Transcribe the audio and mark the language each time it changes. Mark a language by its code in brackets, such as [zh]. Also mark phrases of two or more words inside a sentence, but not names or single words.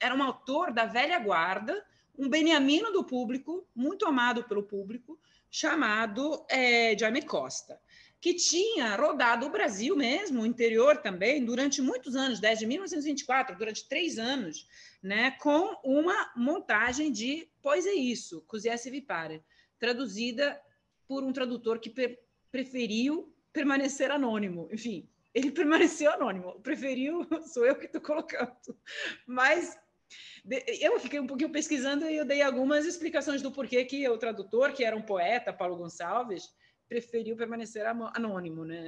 [pt] um autor da velha guarda, um beniamino do público, muito amado pelo público, chamado Jaime Costa, que tinha rodado o Brasil mesmo, o interior também, durante muitos anos, desde 1924, durante 3 anos, né, com uma montagem de Pois é isso, Così si vi pare, traduzida por um tradutor que preferiu permanecer anônimo. Enfim, ele permaneceu anônimo, preferiu, sou eu que estou colocando. Mas eu fiquei um pouquinho pesquisando e eu dei algumas explicações do porquê que o tradutor, que era um poeta, Paulo Gonçalves, preferiu permanecer anônimo, né?